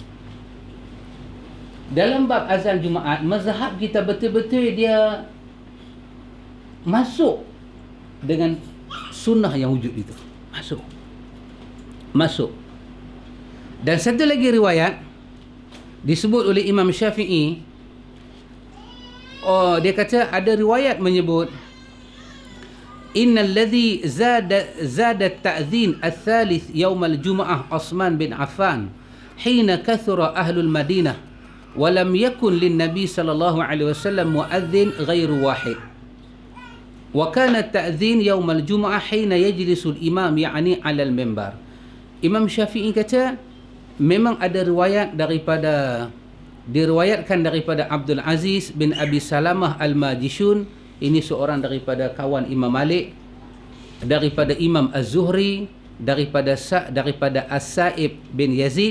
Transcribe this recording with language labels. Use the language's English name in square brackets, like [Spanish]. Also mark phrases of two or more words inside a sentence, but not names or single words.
[Malay] Dalam bab azan Jumaat, mazhab kita betul-betul dia masuk dengan sunnah yang wujud itu. Masuk. Dan satu lagi riwayat disebut oleh Imam Syafi'i. Dia kata ada riwayat menyebut [Arabic] إن الذي زاد التأذين الثالث يوم الجمعة عثمان بن عفان حين كثر أهل المدينة ولم يكن للنبي صلى الله عليه وسلم مؤذن غير واحد وكان التأذين يوم الجمعة حين يجلس الإمام يعني على المنبر. [Malay] Imam Syafi'i kata memang ada riwayat diriwayatkan daripada Abdul Aziz bin Abi Salamah Al-Majishun, ini seorang daripada kawan Imam Malik, daripada Imam Az-Zuhri, daripada As-Sa'ib bin Yazid.